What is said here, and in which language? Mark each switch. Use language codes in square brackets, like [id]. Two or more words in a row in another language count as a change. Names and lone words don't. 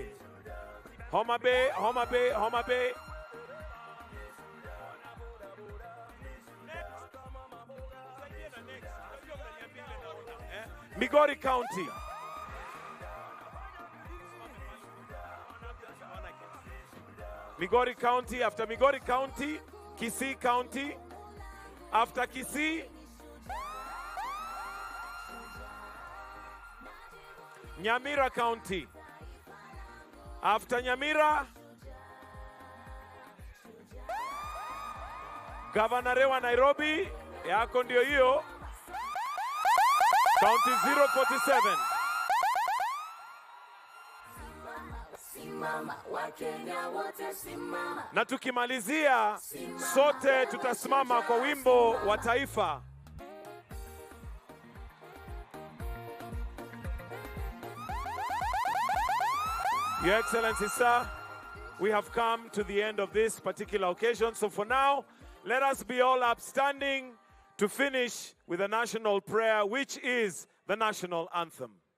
[en] Homa Bay. Migori County. Migori County. After Migori County, Kisii County. After Kisii, Nyamira County. After Nyamira, [sw] Governor wa Nairobi, yako ndio hiyo. [en] County 047. [sw] Na tukimalizia, sote tutasimama kwa wimbo wa taifa. [en] Your Excellency, sir, we have come to the end of this particular occasion. So for now, let us be all upstanding to finish with a national prayer, which is the national anthem.